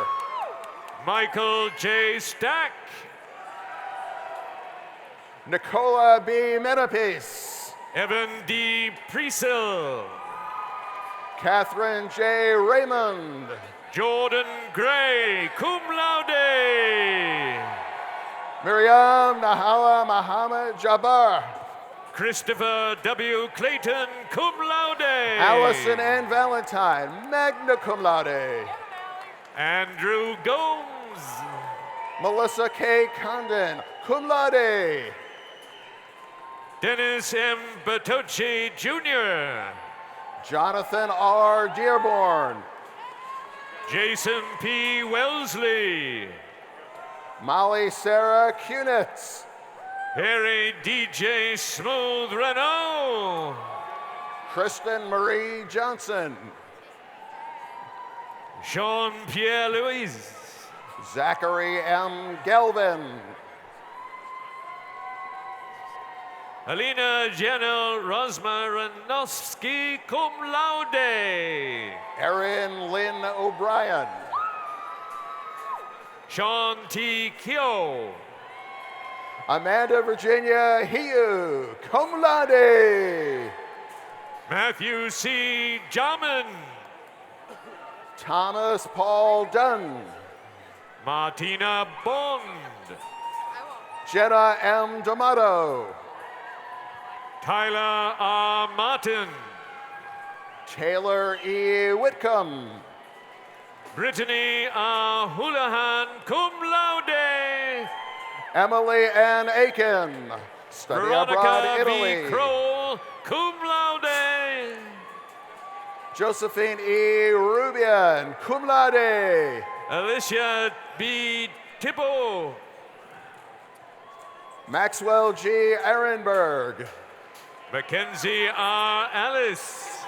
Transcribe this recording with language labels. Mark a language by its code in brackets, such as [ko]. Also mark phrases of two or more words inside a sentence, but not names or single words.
[en] Michael J. Stack. Nicola B. Menapis. Evan D. Priesel. Catherine J. Raymond. Jordan Gray, [la] cum laude. [en] Miriam Nahala Muhammad Jabbar. Christopher W. Clayton, [la] cum laude. [en] Allison N. Valentine, [la] magna cum laude. [en] Andrew Gomes. Melissa K. Condon, [la] cum laude. [en] Dennis M. Bertocci Jr. Jonathan R. Dearborn. Jason P. Wellesley. Molly Sarah Kunitz. Harry DJ Smooth Renault. Kristen Marie Johnson. Sean Pierre Louise. Zachary M. Galvin. Alina Janel Rosmaranovsky, [la] cum laude. [en] Erin Lynn O'Brien. Sean T. Kyo. Amanda Virginia Hiu, [la] cum laude. [en] Matthew C. Jamin. Thomas Paul Dunn. Martina Bond. Jenna M. D'Amato. Tyler R. Martin. Taylor E. Whitcomb. Brittany R. Houlihan, [la] cum laude. [en] Emily Ann Aiken. Study abroad, Veronica Italy. V. Kroll, [la] cum laude. [en] Josephine E. Rubian, [la] cum laude. [en] Alicia B. Tippo. Maxwell G. Ehrenberg. Mackenzie R. Alice.